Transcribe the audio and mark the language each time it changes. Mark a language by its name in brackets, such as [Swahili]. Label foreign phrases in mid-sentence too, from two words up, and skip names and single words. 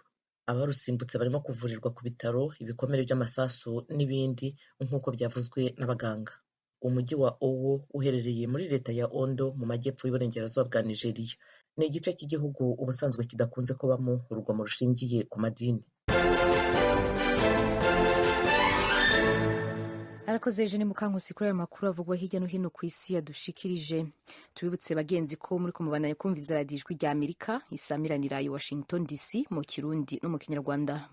[Kinyarwanda] Abarusimbutse barimo kuvurirwa ku bitaro, ibikomere by'amasasu n'ibindi nk'uko byavuzwe n'abaganga. Umujyi wa Owo uherereye muri leta ya Ondo mu majyepfo y'uburengerazuba bwa Nigeria. Ni igice cy'igihugu ubusanzwe kidakunze kubamo urugomo rushingiye ku madini. [Rundi] Arakoze Eugenie Mukankusi kuri aya makuru avugwa hirya no hino ku isi yadushikirije. Tubibutse bagenzi ko muri kumubandanya kumviriza radiyo Ijwi rya Amerika isamiranira i Washington DC mu Kirundi no mu Kinyarwanda.